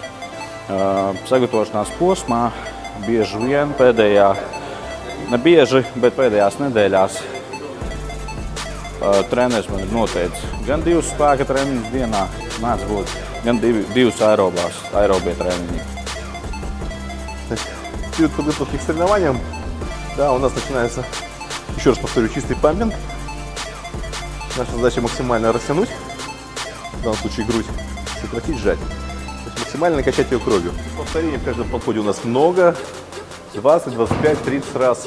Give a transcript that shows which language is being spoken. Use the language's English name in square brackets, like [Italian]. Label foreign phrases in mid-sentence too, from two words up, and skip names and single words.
[Latvian] Sagatavošanās posmā bieži vien pēdējās nedēļās treneris man ir noteicis gan 2 spēka treniņus dienā, mēdz būt, gan 2 aerobie тренинги. [Russian] Перед подготовкой к соревнованиям, да, у нас начинается, еще раз повторю, чистый пампинг. Наша задача максимально растянуть, в данном случае грудь, сократить, сжать. То есть максимально накачать ее кровью. Повторений в каждом подходе у нас много, 20, 25, 30 раз.